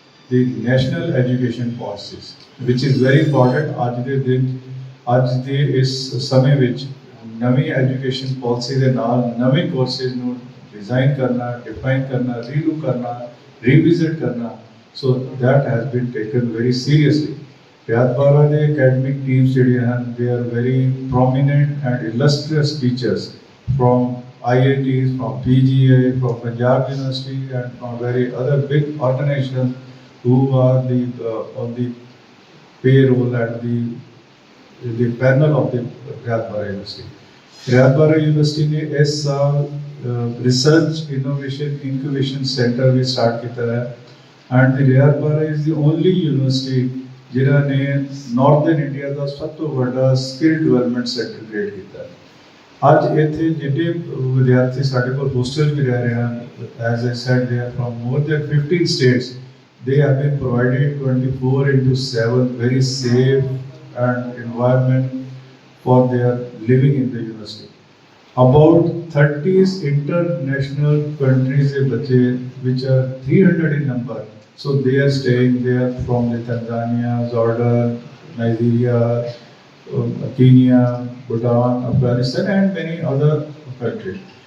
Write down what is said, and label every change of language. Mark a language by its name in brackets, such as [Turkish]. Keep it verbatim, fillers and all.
[English] the national education policies, which is very important [Punjabi] ਅੱਜ ਦੇ ਦਿਨ ਅੱਜ ਦੇ ਇਸ ਸਮੇਂ ਵਿੱਚ ਨਵੀਂ ਐਜੂਕੇਸ਼ਨ ਪਾਲਿਸੀ ਦੇ ਨਾਲ ਨਵੇਂ ਕੋਰਸਿਸ ਨੂੰ ਡਿਜ਼ਾਈਨ ਕਰਨਾ, ਡਿਫਾਈਨ ਕਰਨਾ, ਰੀਨਿਊ ਕਰਨਾ, ਰੀਵਿਜ਼ਿਟ ਕਰਨਾ, [English] So that has been taken very seriously. ਰਿਆਤਬਾਰਾ [Punjabi] ਦੇ ਅਕੈਡਮਿਕ ਟੀਮਸ ਜਿਹੜੀਆਂ ਹਨ, [English] They are very prominent and illustrious teachers from I I Ts, from P G I, from Punjab University and from very other big organisation who are the on the payroll and the the panel of the Riyadh-Bara University. [Hindi] Riyadh-Bara University ने इस साल research innovation incubation centre भी start किया है and Riyadh-Bara [English] is the only university [Hindi] जिन्होंने northern India का सब तो बड़ा स्किल डिवेलपमेंट सेंटर क्रिएट किया है। [Punjabi] ਅੱਜ ਇੱਥੇ ਜਿਹੜੇ ਵਿਦਿਆਰਥੀ ਸਾਡੇ ਕੋਲ ਹੋਸਟਲ ਵੀ ਰਹਿ ਰਹੇ ਹਨ, [English] As I said they are from more than fifteen states, they have been provided twenty four into seven very safe and environment for their living in the university. About thirty international countries [Hindi] के बच्चे, [English] which are three hundred in number, so they are staying there from the Tanzania, Jordan, Nigeria, um, Kenya, Bhutan, Afghanistan and many other countries.